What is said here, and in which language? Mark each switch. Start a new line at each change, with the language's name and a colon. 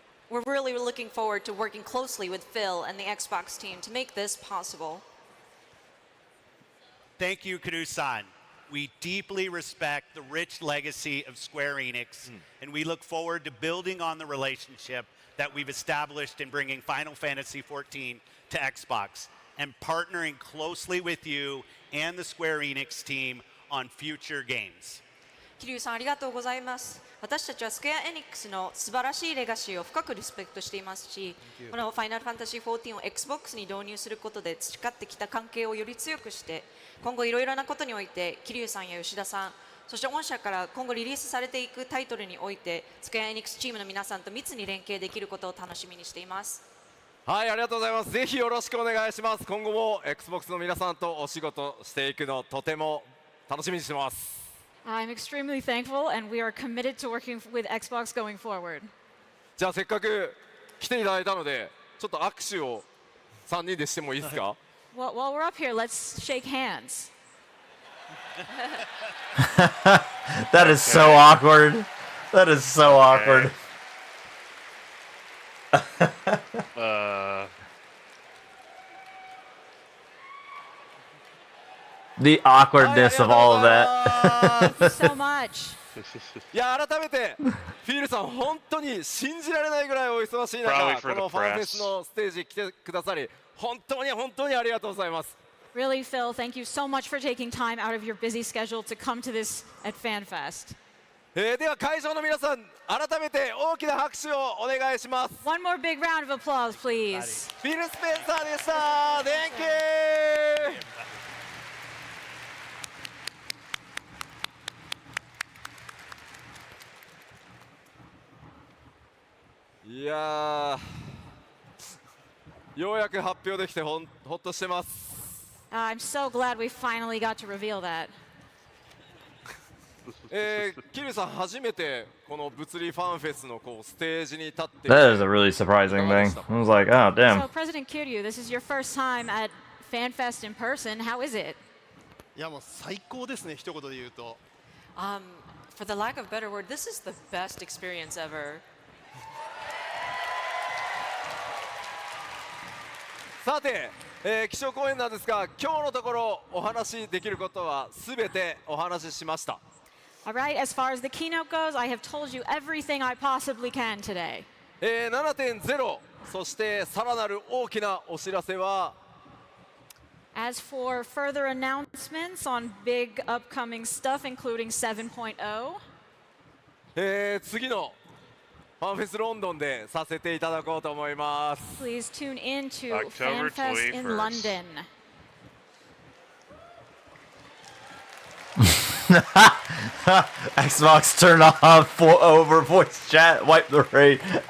English: We're really looking forward to working closely with Phil and the Xbox team to make this possible. Thank you, Kuru-san. We deeply respect the rich legacy of Square Enix, and we look forward to building on the relationship that we've established in bringing Final Fantasy XIV to Xbox and partnering closely with you and the Square Enix team on future games.
Japanese: 桐生さんありがとうございます。私たちはスクエアエニックスの素晴らしいレガシーを深くリスペクトしていますし、このファイナルファンタジー14を Xbox に導入することで培ってきた関係をより強くして、今後いろいろなことにおいて桐生さんや吉田さん、そして御社から今後リリースされていくタイトルにおいてスクエアエニックスチームの皆さんと密に連携できることを楽しみにしています。はい、ありがとうございます。ぜひよろしくお願いします。今後も XBOX の皆さんとお仕事していくのとても楽しみにしてます。
English: I'm extremely thankful, and we are committed to working with Xbox going forward.
Japanese: じゃあせっかく来ていただいたので、ちょっと握手を3人でしてもいいですか？
English: While we're up here, let's shake hands. That is so awkward. That is so awkward. The awkwardness of all of that. So much.
Japanese: いや改めてフィールさん本当に信じられないぐらいお忙しい中、このファンフェスのステージ来てくださり本当にありがとうございます。
English: Really, Phil, thank you so much for taking time out of your busy schedule to come to this at FanFest.
Japanese: では会場の皆さん改めて大きな拍手をお願いします。
English: One more big round of applause, please.
Japanese: フィル・スペンサーでした。
English: Thank you.
Japanese: いやようやく発表できてほっとしてます。
English: I'm so glad we finally got to reveal that.
Japanese: 桐生さん初めてこの物理ファンフェスのステージに立って。
English: That is a really surprising thing. I was like, oh damn. So President Kiryu, this is your first time at FanFest in person. How is it?
Japanese: いやもう最高ですね、一言で言うと。
English: For the lack of a better word, this is the best experience ever.
Japanese: さて、基調講演なんですが、今日のところお話しできることはすべてお話ししました。
English: All right, as far as the keynote goes, I have told you everything I possibly can today.
Japanese: 7.0、そしてさらなる大きなお知らせは、
English: As for further announcements on big upcoming stuff, including 7.0,
Japanese: 次のファンフェスロンドンでさせていただこうと思います。
English: please tune in to October FanFest in 21st. London. Xbox turn off over voice chat. Wipe the raid.